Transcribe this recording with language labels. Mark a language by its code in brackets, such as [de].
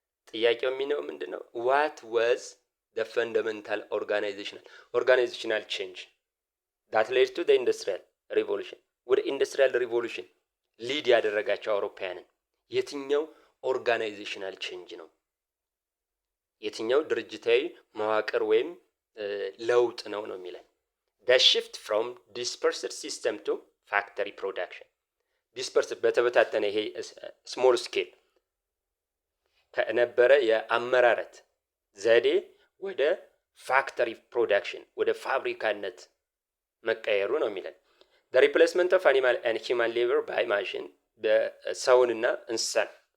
[am] ጥያቄው የሚለው ምንድነው? [en] What was the fundamental organizational change that led to the industrial revolution? [am] ወደ ኢንዱስትሪያል ሪቮሉሽን ሊድ ያደረጋቸው አውሮፓውያንን የትኛው ኦርጋናይዜሽናል ቼንጅ ነው? የትኛው ድርጅታዊ መዋቅር ወይም ለውጥ ነው የሚለን። [en] the shift from dispersed system to factory production. [am] dispersed በተበታተነ ይሄ ስሞል ስኬል ከነበረ የአመራረት ዘዴ ወደ ፋክተሪ ፕሮዳክሽን ወደ ፋብሪካነት መቀየሩ ነው የሚለን። [en] the replacement of animal and human labor by machine [am] በሰውንና እንስሳን